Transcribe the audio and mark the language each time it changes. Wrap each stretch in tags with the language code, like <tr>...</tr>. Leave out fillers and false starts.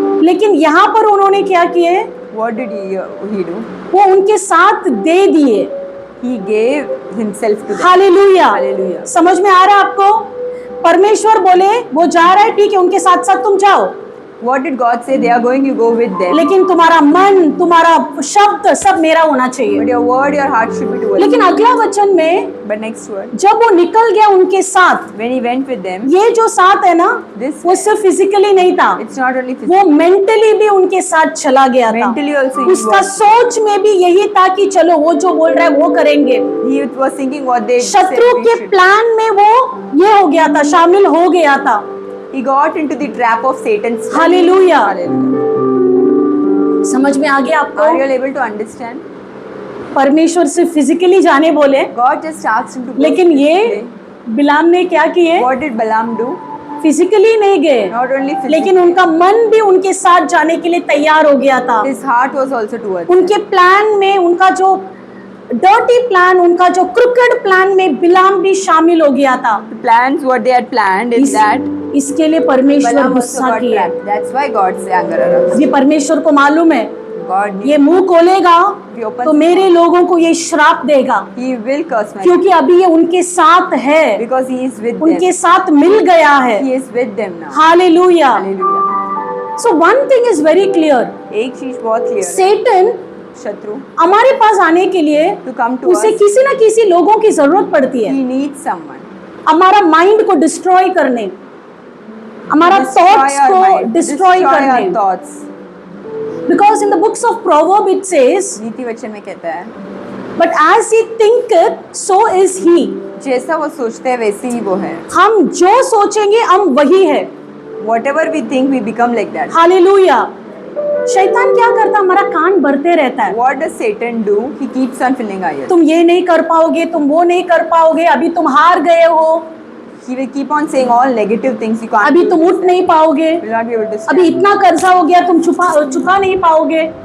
<hi>लेकिन यहाँ पर उन्होंने क्या किए,</hi> <en>What did he do?</en> <hi>वो उनके साथ दे दिए।</hi> <en>He gave himself to them.</en> <hi>Hallelujah.</hi> <en>Hallelujah.</en> <hi>समझ में आ रहा है आपको? परमेश्वर बोले वो जा रहा है, ठीक है, उनके साथ साथ तुम जाओ,</hi> <en>What did God say? They are going, you go with them.</en> <hi>लेकिन तुम्हारा मन, तुम्हारा शब्द सब मेरा होना</hi> <en>But</en> <hi>चाहिए।</hi> <en>your word, your heart should be towards</en> <hi>लेकिन</hi> <en>me.</en> <hi>अगला वचन में</hi> <en>But next word,</en> <hi>जब वो निकल गया उनके साथ,</hi> <en>when he went with them,</en> <hi>ये जो साथ है ना,</hi> <en>This-</en> <hi>वो सिर्फ फिजिकली नहीं था,</hi> <en>it's not only</en> <hi>वो</hi> <en>physical.</en> <hi>मेंटली भी उनके साथ चला गया था।</hi> <en>Mentally also he</en> <hi>उसका</hi> <en>was.</en> <hi>सोच में भी यही था कि चलो वो जो बोल रहा है वो करेंगे।</hi> <en>He was thinking what they said</en> <hi>शत्रु</hi> <en>we</en> <hi>के</hi> <en>should.</en> <hi>प्लान में वो ये हो गया था, शामिल हो गया था।</hi> <en>He got into the trap of Satan's.</en> <hi>Hallelujah.</hi> <en>Hallelujah.</en> <hi>समझ में आ गया</hi> <en>Are you</en> <hi>आपको?</hi> <en>all able to understand?</en> <hi>परमेश्वर से फिजिकली जाने बोले,</hi> <en>God just asked him to go.</en> <hi>लेकिन ये</hi> <en>physically.</en> <hi>बिलाम ने क्या किए?</hi> <en>What did Balaam do?</en> <hi>Physically नहीं गए,</hi> <en>Not only physically.</en> <hi>लेकिन उनका मन भी उनके साथ जाने के लिए तैयार हो गया था।</hi> <en>His heart was also towards.</en> <hi>उनके प्लान में, उनका जो डर्टी प्लान, उनका जो क्रिकेट प्लान में बिलाम भी शामिल हो गया था।</hi> <en>The plans what they had planned is that</en> <hi>इसके लिए परमेश्वर</hi> <en>Balaam also</en> <hi>गुस्सा</hi> <en>got</en> <hi>किया।</hi> <en>trapped. That's why God's anger arose.</en> <hi>ये परमेश्वर को मालूम है,</hi> <en>God knew.</en> <hi>ये मुंह खोलेगा</hi> <en>He opens</en> <hi>तो मेरे लोगों को ये श्राप देगा,</hi> <en>He will curse my</en> <hi>क्योंकि अभी ये उनके साथ है,</hi> <en>because He is with</en> <hi>उनके</hi> <en>them.</en> <hi>साथ मिल गया है।</hi> <en>He is with them now.</en> <hi>Hallelujah.</hi> <en>Hallelujah. So one thing is very clear,</en> <hi>एक चीज बहुत क्लियर है,</hi> <en>Satan</en> <hi>शत्रु हमारे पास आने के लिए</hi> <en>to come to</en> <hi>उसे</hi> <en>us,</en> <hi>किसी ना किसी लोगों की जरूरत पड़ती है,</hi> <en>he needs someone.</en> <hi>हमारा माइंड को डिस्ट्रॉय करने, हमारा</hi> <en>Destroy thoughts our</en> <hi>को</hi> <en>mind, destroy destroy our</en> <hi>करने।</hi> <en>thoughts. Because in the books of proverb it says,</en> <hi>नीति वचन में कहता है,</hi> <en>But as he thinketh so is he.</en> <hi>जैसा वो सोचते हैं वैसे ही वो है. हम जो सोचेंगे हम वही है।</hi> <en>Whatever we think, we become like that.</en> <hi>Hallelujah. शैतान क्या करता, हमारा कान भरते रहता है,</hi> <en>What does Satan do? He keeps on filling our ears.</en> <hi>तुम ये नहीं कर पाओगे, तुम वो नहीं कर पाओगे, अभी तुम हार गए हो,</hi> <en>He will keep on saying all negative things. You can't.</en> <hi>अभी तुम उठ नहीं पाओगे,</hi> <en>Will not be able to</en> <hi>अभी</hi> <en>stand.</en> <hi>इतना कर्जा हो गया, तुम चुका नहीं पाओगे,</hi>